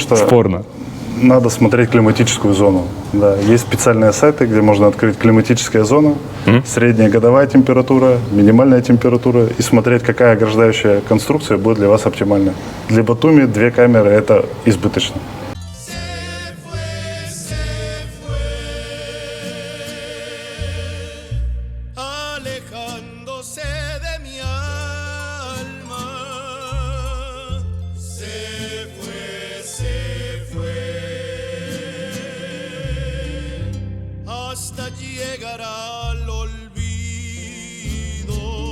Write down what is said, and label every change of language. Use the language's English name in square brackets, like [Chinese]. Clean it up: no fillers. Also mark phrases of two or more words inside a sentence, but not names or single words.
[Russian] Потому что спорно. надо смотреть климатическую зону. Да, есть специальные сайты, где можно открыть климатическая зона, средняя годовая температура, минимальная температура и смотреть, какая ограждающая конструкция будет для вас оптимальна. Для Батуми 2 камеры это избыточно. [Spanish] Alejándose de mi alma, se fue, hasta llegar al olvido.